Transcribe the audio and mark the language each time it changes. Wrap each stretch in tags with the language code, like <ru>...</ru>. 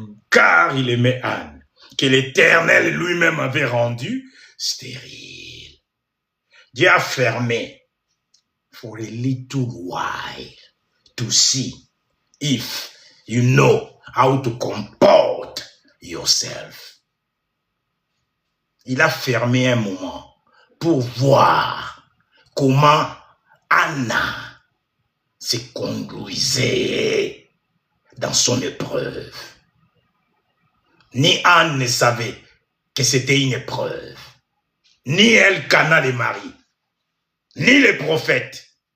<fr>Car il aimait Anne, que l'Éternel lui-même avait rendue stérile. Dieu a fermé</fr> <en>for a little while to see if you know how to comport yourself.</en> <fr>Il a fermé un moment pour voir comment Anna se conduisait dans son épreuve. Ni Anne ne savait que c'était une épreuve, ni Elkana le mari, ni les prophètes.</fr>